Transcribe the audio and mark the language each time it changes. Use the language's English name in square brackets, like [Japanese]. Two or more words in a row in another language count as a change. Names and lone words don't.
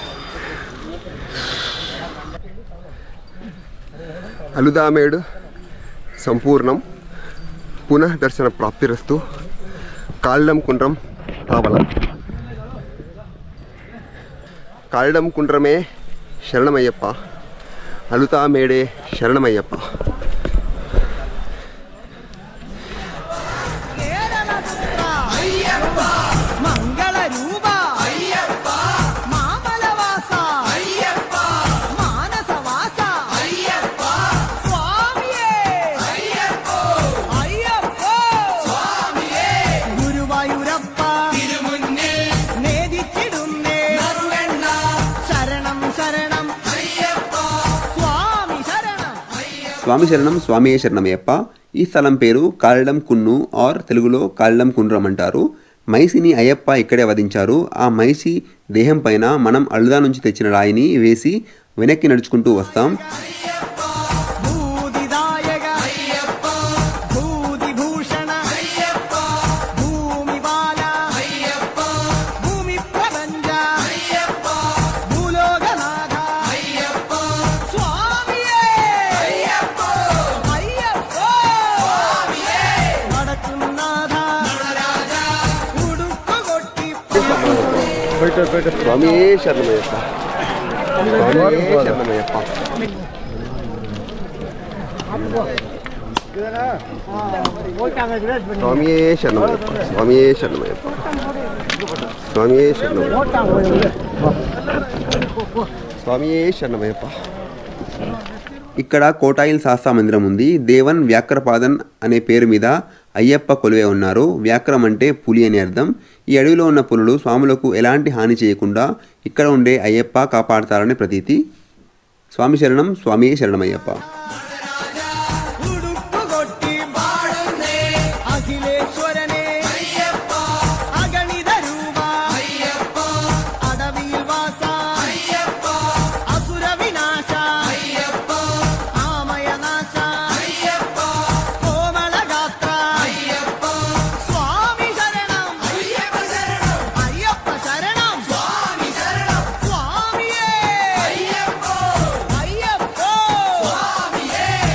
[Telugu] అలుదామేడు సంపూర్ణం పునః దర్శన ప్రాప్తిరస్తు. కాళ్ళం కుండ్రం పావల కాళ్ళం కుండ్రమే శరణమయ్యప్ప అలుతామేడే శరణమయ్యప్ప. [Malayalam] കേരളപുത്ര അയ്യപ്പ മംഗളരൂപ അയ്യപ്പ മാമലവാസ അയ്യപ്പ മാനസവാസ അയ്യപ്പ സ്വാമിയേ അയ്യപ്പ അയ്യപ്പ സ്വാമിയേ ഗുരുവായൂരപ്പ തിരുമുന്നിൽ നേദിച്ചിടുന്നേ നറുവെണ്ണ ശരണം ശരണം അയ്യപ്പ സ്വാമി ശരണം [Telugu] స్వామి శరణం స్వామియే శరణమయ్యప్ప. ఈ స్థలం పేరు కాళ్ళం కున్ను ఆర్ తెలుగులో కాళ్ళం కుండ్రం అంటారు. మైసిని అయ్యప్ప ఇక్కడే వధించారు. ఆ మైసి దేహం పైన మనం అలుదా నుంచి తెచ్చిన రాయిని వేసి వెనక్కి నడుచుకుంటూ వస్తాం. [Malayalam] ഭൂതിദായക അയ്യപ്പ ഭൂതിഭൂഷണ അയ്യപ്പ ഭൂമിപാല അയ്യപ്പ ഭൂമിപ്രപഞ്ച അയ്യപ്പ ഭൂലോകനാഥ അയ്യപ്പ സ്വാമിയേ അയ്യപ്പ അയ്യപ്പ സ്വാമിയേ നടക്കുന്നാഥ നടരാജ ഉടുക്കുകൊട്ടി [Telugu] స్వామియే శరణమయ్యప్ప స్వామియే శరణమయ్యప్ప. స్వామియే శరణమయ్యప్ప స్వామియే శరణమయ్యప్ప స్వామియే శరణమయ్యప్ప స్వామియే శరణమయ్యప్ప. ఇక్కడ కోటాయిల్ శాస్త్ర మందిరం ఉంది. దేవన్ వ్యాక్రపాదన్ అనే పేరు మీద అయ్యప్ప కొలువే ఉన్నారు. వ్యాక్రం అంటే పులి అని అర్థం. ఈ అడవిలో ఉన్న పులులు స్వాములకు ఎలాంటి హాని చేయకుండా ఇక్కడ ఉండే అయ్యప్ప కాపాడతారని ప్రతీతి. స్వామి శరణం స్వామియే శరణమయ్యప్ప. [Malayalam] ഉടുക്കുകൊട്ടി പാടുന്നേ അഖിലേശ്വരനേ അയ്യപ്പ അഗണിത രൂപ അയ്യപ്പ അടവിയിൽ വാസ അയ്യപ്പ അസുര വിനാശ അയ്യപ്പ ആമയനാശ അയ്യപ്പ കോമളഗാത്ര അയ്യപ്പ സ്വാമി ശരണം അയ്യപ്പ ശരണം അയ്യപ്പ ശരണം സ്വാമി ശരണം സ്വാമിയേ അയ്യപ്പ അയ്യപ്പ സ്വാമിയേ